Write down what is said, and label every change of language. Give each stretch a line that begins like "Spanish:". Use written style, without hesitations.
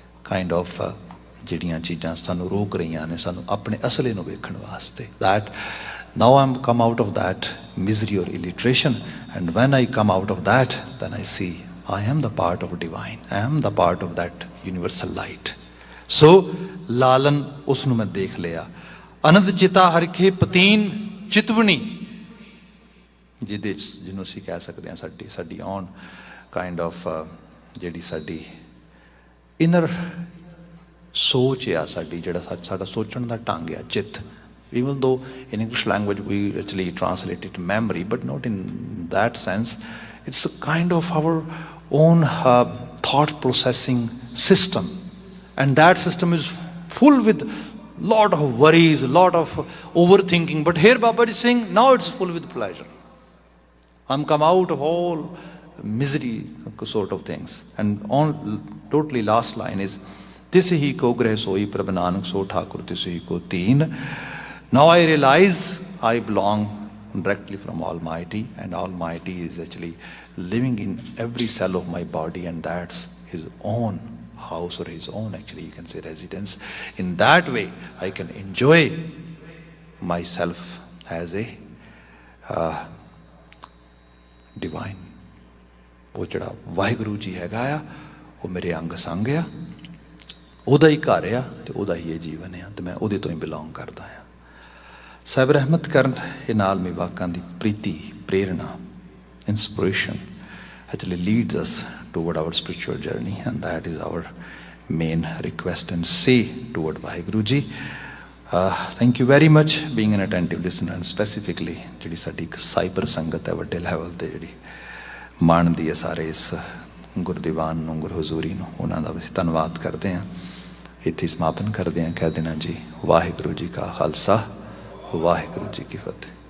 English: Kind of
Punjabi: ਜਿਹੜੀਆਂ ਚੀਜ਼ਾਂ ਸਾਨੂੰ ਰੋਕ ਰਹੀਆਂ ਨੇ ਸਾਨੂੰ ਆਪਣੇ ਅਸਲੇ ਨੂੰ ਵੇਖਣ ਵਾਸਤੇ.
English: That now I'm come out of that misery or illiteration, and when I come out of that, then I see I am the part of divine. I am the part of that universal light.
Punjabi: So Lalan ਉਸ ਨੂੰ ਮੈਂ ਦੇਖ ਲਿਆ. ਅਨੰਦ ਚਿਤਾ ਹਰਖੇ ਪਤੀਨ ਚਿਤਵਣੀ, ਜਿਹਨੂੰ ਅਸੀਂ ਕਹਿ ਸਕਦੇ ਹਾਂ ਸਾਡੀ
English: own kind of
Punjabi: ਜਿਹੜੀ ਸਾਡੀ inner ਸੋਚ ਆ ਸਾਡੀ, ਜਿਹੜਾ ਸਾਡਾ ਸੋਚਣ ਦਾ ਢੰਗ ਆ ਚਿੱਤ.
English: Even though in English language we actually translate it memory, but not in that sense. It's a kind of our own thought processing system, and that system is full with lot of worries, a lot of overthinking. But here Baba is saying now it's full with pleasure. I'm come out of all misery sort of things. And on totally last line is,
Punjabi: Tis hi ko greh soi prabh nanak so thakur tis hi ko teen.
English: Now I realize I belong directly from Almighty, and Almighty is actually living in every cell of my body, and that's his own house or his own actually you can say residence. In that way I can enjoy myself as a divine.
Punjabi: ਉਹ ਜਿਹੜਾ ਵਾਹਿਗੁਰੂ ਜੀ ਹੈਗਾ ਆ ਉਹ ਮੇਰੇ ਅੰਗ ਸੰਗ ਆ, ਉਹਦਾ ਹੀ ਘਰ ਆ ਤੇ ਉਹਦਾ ਹੀ ਇਹ ਜੀਵਨ ਆ, ਤੇ ਮੈਂ ਉਹਦੇ ਤੋਂ ਹੀ ਬਿਲੋਂਗ ਕਰਦਾ ਆ. ਸਾਹਿਬ ਰਹਿਮਤ ਕਰਨ ਇਹ ਨਾਲ ਮੀ ਵਾਕਾਂ ਦੀ ਪ੍ਰੀਤੀ ਪ੍ਰੇਰਣਾ
English: inspiration actually leads us toward our spiritual journey, and that is our main request and say toward Vaheguru Ji. Thank you very much being an attentive listener, and specifically
Punjabi: ਜਿਹੜੀ ਸਾਡੀ ਸਾਈਬਰ ਸੰਗਤ ਹੈ ਵੱਡੇ ਲੈਵਲ ਤੇ ਜਿਹੜੀ ਮਾਣਦੀ ਹੈ ਸਾਰੇ ਇਸ ਗੁਰਦੀਵਾਨ ਨੂੰ ਗੁਰਹਜ਼ੂਰੀ ਨੂੰ, ਉਹਨਾਂ ਦਾ ਅਸੀਂ ਧੰਨਵਾਦ ਕਰਦੇ ਹਾਂ. ਇੱਥੇ ਸਮਾਪਨ ਕਰਦੇ ਹਾਂ, ਕਹਿ ਦੇਣਾ ਜੀ ਵਾਹਿਗੁਰੂ ਜੀ ਕਾ ਖਾਲਸਾ ਵਾਹਿਗੁਰੂ ਜੀ ਕੀ ਫਤਿਹ.